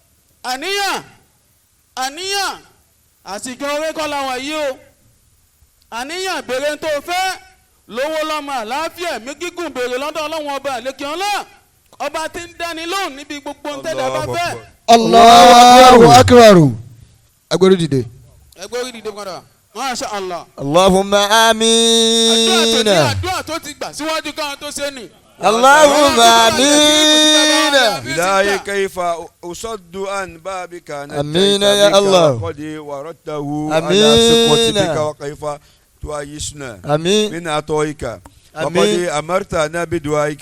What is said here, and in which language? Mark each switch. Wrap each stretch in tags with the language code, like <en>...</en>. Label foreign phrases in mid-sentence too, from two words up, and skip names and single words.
<yo>àníyàn àsìkò orí kọ́ làwọn yìí o àníyàn béèrè tó fẹ́ lówó lọ́mọ àlàáfíà ẹ̀mí gígùn béèrè lọ́dọ̀ ọlọ́run ọba àlékè ọlá ọba tí ń dání lóhùn níbi gbogbo ń tẹ́lẹ̀ bá fẹ́.</yo> <ar>الله أكبر.</ar> <yo>Agbórí dìde. ẹgbẹ́ orí dìde padà</yo> <ar>ما شاء الله. اللهم آمين.</ar> <yo>àdúrà tó ti gbà síwájú káwọn tó ṣe nì.</yo> <ar>اللهم آمين. إلهي كيف أصد عن بابك أمين يا الله. قد وردته أمين. على سقوطك وكيف تعيشنا Amin. من عطائك وقد أمين. أمرتنا بدعائك</ar>